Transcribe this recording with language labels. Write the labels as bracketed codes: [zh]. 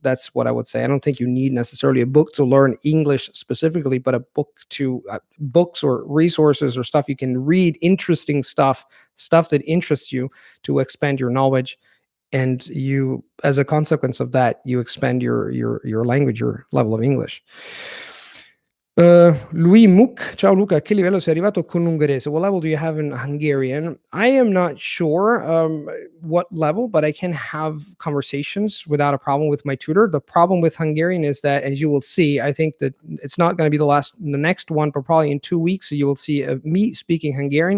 [en] That's what I would say. I don't think you need necessarily a book to learn English specifically, but a book books or resources or stuff you can read, interesting stuff that interests you, to expand your knowledge, and you, as a consequence of that, you expand your language, your level of English. [it] Louis Mook, ciao Luca, a che livello sei arrivato con l'ungherese? [en] What level do you have in Hungarian? I am not sure what level, but I can have conversations without a problem with my tutor. The problem with Hungarian is that, as you will see, I think that it's not going to be the next one, but probably in 2 weeks, so you will see me speaking Hungarian.